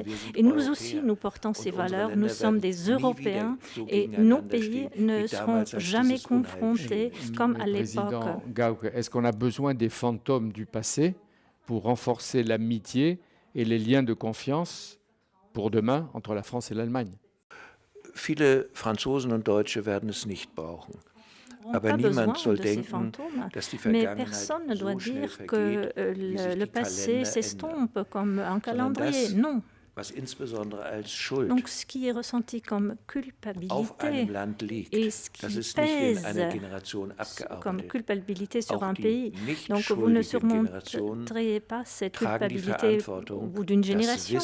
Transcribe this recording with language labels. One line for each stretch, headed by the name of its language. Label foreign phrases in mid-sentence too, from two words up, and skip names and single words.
French: Et nous aussi, nous portons ces valeurs. Nous sommes des Européens et nos pays ne seront jamais confrontés comme à l'époque. Gauck, est-ce qu'on a besoin des fantômes du passé pour renforcer l'amitié et les liens de confiance pour demain entre la France et l'Allemagne?
German: Viele Franzosen und Deutsche werden es nicht brauchen. Aber niemand soll denken, dass die
French: Mais
German: Vergangenheit
French: personne ne doit
German: so schnell
French: dire que
German: vergeht, wie sich
French: le
German: die
French: passé
German: Kalender
French: s'estompe
German: ändern.
French: comme un calendrier. Non. Donc, ce qui est ressenti comme culpabilité et ce qui pèse comme culpabilité sur un pays. Donc, vous ne surmonterez pas cette culpabilité au bout d'une génération.